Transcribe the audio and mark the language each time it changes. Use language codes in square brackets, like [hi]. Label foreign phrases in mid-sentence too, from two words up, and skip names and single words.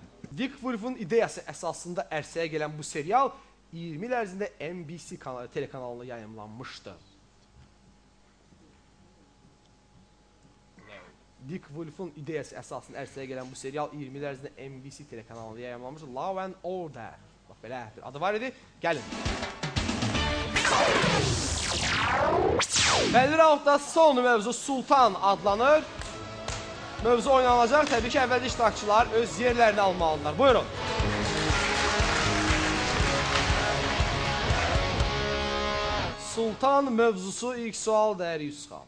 [az] Dick Wolf'un ideyası əsasında ərsəyə gələn bu serial 20 il ərzində NBC telekanalında yayımlanmışdı. Dick Wolf'un ideyası əsasında ərsəyə gələn bu serial 20 il ərzində NBC telekanalında yayımlanmışdı. Law and Order. Bax, belə bir adı var idi. Gəlin. Bəlli raundda son mövzu Sultan adlanır. Mövzu oynanacaq. Təbii ki, əvvəlcə iştirakçılar öz yerlərini almalıdırlar. Buyurun. Sultan mövzusu ilk sual dəyəri 100 xal.